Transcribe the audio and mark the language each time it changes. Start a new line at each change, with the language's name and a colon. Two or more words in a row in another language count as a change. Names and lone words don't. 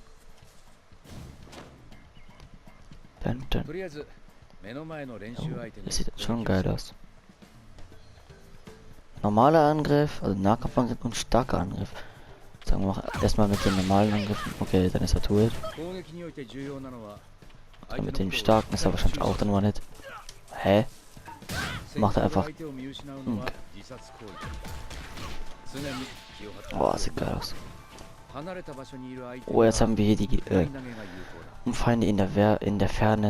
German: Dun. Oh, das sieht schon geil aus. Normaler Angriff, also Nahkampfangriff und starker Angriff. Sagen wir mal erstmal mit den normalen Angriffen. Okay, dann ist er tot.
Japanese: 攻撃において重要なのは
German: Dann mit dem starken ist er wahrscheinlich auch dann mal nicht. Hä? Macht er einfach. Okay. Boah, sieht geil aus. Oh, jetzt haben wir hier die Feinde in der Ferne.